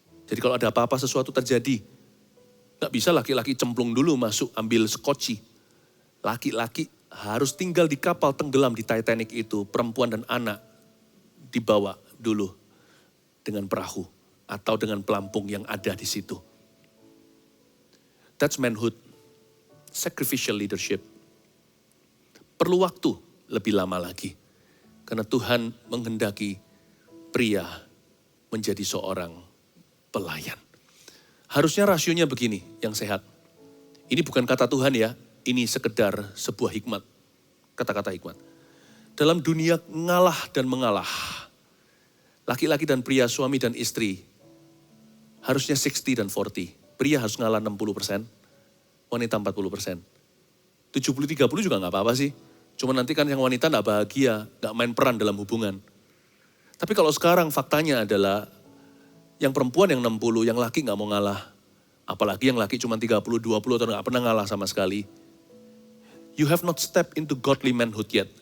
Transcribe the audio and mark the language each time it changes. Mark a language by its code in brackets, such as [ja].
[id] Jadi kalau ada apa-apa sesuatu terjadi, gak bisa laki-laki cemplung dulu masuk ambil skoci. Laki-laki harus tinggal di kapal tenggelam di Titanic itu. Perempuan dan anak dibawa dulu dengan perahu atau dengan pelampung yang ada di situ. [en] That's manhood, sacrificial leadership. [id] Perlu waktu lebih lama lagi. Karena Tuhan menghendaki pria menjadi seorang pelayan. Harusnya rasionya begini, yang sehat. Ini bukan kata Tuhan ya, ini sekedar sebuah hikmat. Kata-kata hikmat. Dalam dunia ngalah dan mengalah, laki-laki dan pria, suami dan istri, harusnya 60 dan 40. Pria harus ngalah 60%, wanita 40%. 70-30 juga gak apa-apa sih. Cuma nanti kan yang wanita gak bahagia, gak main peran dalam hubungan. Tapi kalau sekarang faktanya adalah yang perempuan yang 60, yang laki gak mau ngalah. Apalagi yang laki cuma 30-20 atau gak pernah ngalah sama sekali. [en] You have not stepped into godly manhood yet.